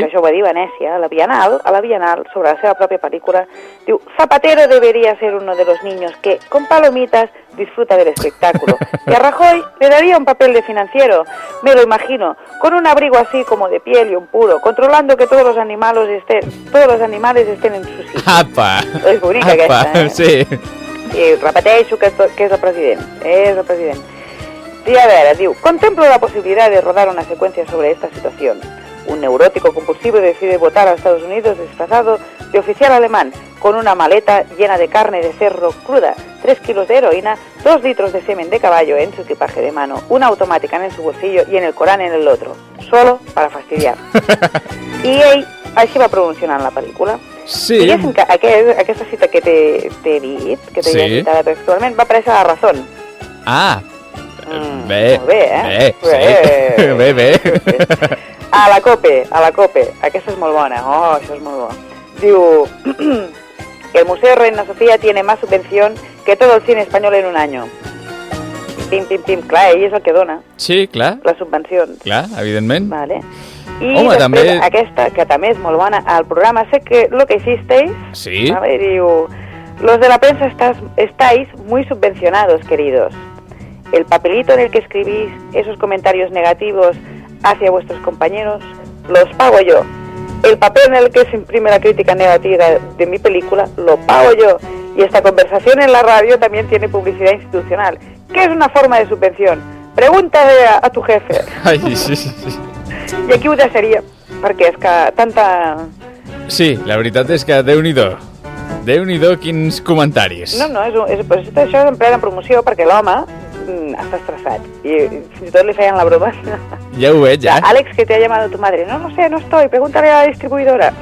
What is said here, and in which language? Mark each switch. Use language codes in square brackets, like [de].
[ca] Que això ho va dir Venecia, a la Bienal, sobre la seva pròpia pel·lícula, diu, [es] Zapatero debería ser uno de los niños que, con palomitas, disfruta del espectáculo. Y a Rajoy le daría un papel de financiero, me lo imagino, con un abrigo así como de piel y un puro, controlando que todos los animales estén en su sitio. ¡Apa! [ca] És bonica aquesta, sí. I repeteixo que és el president, és el president. [es] Sí, a ver, digo, contemplo la posibilidad de rodar una secuencia sobre esta situación. Un neurótico compulsivo decide votar a Estados Unidos disfrazado de oficial alemán, con una maleta llena de carne de cerdo cruda, 3 kilos de heroína, 2 litros de semen de caballo en su equipaje de mano, una automática en su bolsillo y en el Corán en el otro, solo para fastidiar. Y ahí, así va promocionando la película. Sí. [ca] Diguéssim que aquesta cita que t'he dit, que t'he citada textualment, va aparèixer a la Razón. Ah, bé, bé. A la COPE, aquesta és molt bona, oh, això és molt bo. [es] Diu, el Museo Reina Sofía tiene más subvención que todo el cine español en un año. [ca] Pim, pim, pim, clar, ell és el que dona. Sí, clar. Les subvencions. Clar, evidentment. Vale. I home, després, també... aquesta, que també és molt bona, al programa Sé que lo que hicisteis, sí, [es] vale, diu, los de la prensa estáis muy subvencionados, queridos. El papelito en el que escribís esos comentarios negativos hacia vuestros compañeros, los pago yo. El papel en el que se imprime la crítica negativa de mi película, lo pago yo. Y esta conversación en la radio también tiene publicidad institucional, que es una forma de subvención. Pregúntale a tu jefe. Ay, sí, sí, sí. [ca] Y aquí ho deixaria, perquè és que tanta... Sí, la veritat és que déu-n'hi-do. Déu-n'hi-do quins comentaris. No, no, és, això és en plena promoció, perquè l'home... està estressat i fins i tot li feien la broma. Ja ho veig, ja. [es] Àlex, que te ha llamado tu madre. No, no sé, no estoy. Pregúntale a la distribuidora.